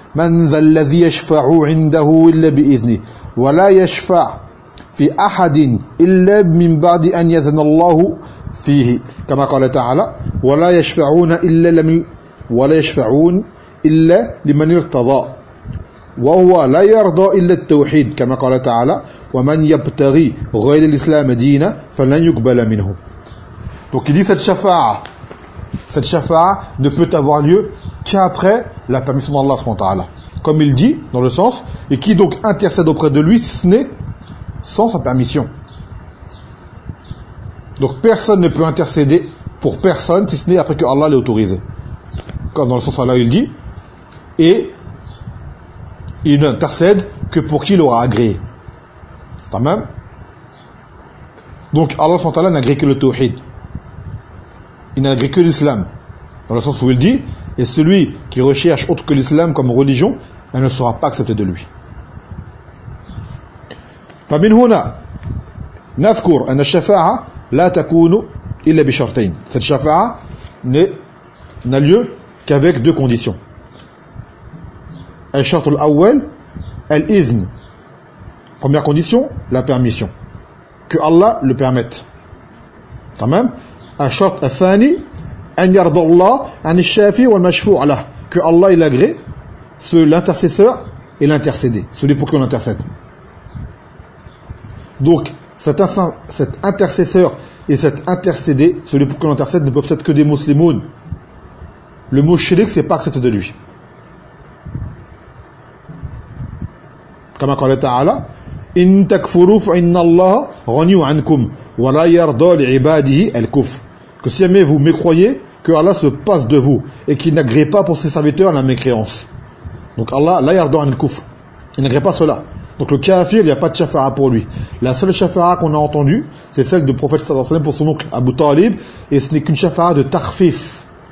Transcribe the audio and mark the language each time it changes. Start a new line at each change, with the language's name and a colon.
Arabic: من ذا الذي يشفع عنده إلا بإذنه ولا يشفع في أحد إلا من بعد أن يذن الله فيه كما قال تعالى ولا يشفعون إلا لمن ولا يشفعون إلا لمن ارتضى وهو لا يرضى إلا التوحيد كما قال تعالى ومن يبتغي غير الإسلام دينا فلن يقبل منه.
French: Donc il dit cette shafa'a ne peut avoir lieu qu'après la permission d'Allah subhanahu wa ta'ala. Comme il dit, dans le sens, et qui donc intercède auprès de lui, ce n'est sans sa permission. Donc personne ne peut intercéder pour personne, si ce n'est après que Allah l'ait autorisé. Comme dans le sens Allah, il dit, et il n'intercède que pour qui l'aura agréé. Tamam. Donc Allah subhanahu wa ta'ala n'agrée que le tawhid. Il n'agrée que l'islam. Dans le sens où il dit, et celui qui recherche autre que l'islam comme religion, elle ne sera pas acceptée de lui.
Arabic: فمن هنا نذكر أن الشفاعة لا تكون إلا بشرطين.
French: Cette شفاعة n'a lieu qu'avec deux conditions.
Arabic: الشرط الأول الإذن.
French: Première condition, la permission. Que Allah le permette. Tamam.
Arabic: الشرط الثاني أن يرضى الله عن الشافي والمشفوع له.
French: Que Allah il agrée celui l'intercesseur et l'intercédé, celui pour qui on intercède. Donc cet intercesseur et cet intercédé, celui pour qui on intercède, ne peuvent être que des muslimouns. Le mot shirik, c'est pas accepté de lui. Comme a dit Allah,
Arabic: إن تكفروا فإن الله غني عنكم ولا يرضى لعباده الكفر.
French: Que si jamais vous mécroyez, que Allah se passe de vous et qu'il n'agrée pas pour ses serviteurs la mécréance. Donc Allah,
Arabic: la yardo an al-kufr,
French: il n'agrée pas cela. Donc le kafir, il n'y a pas de shafa'a pour lui. La seule shafa'a qu'on a entendue, c'est celle du prophète sallallahu alayhi wa sallam pour son oncle Abu Talib, et ce n'est qu'une shafa'a de tarfif.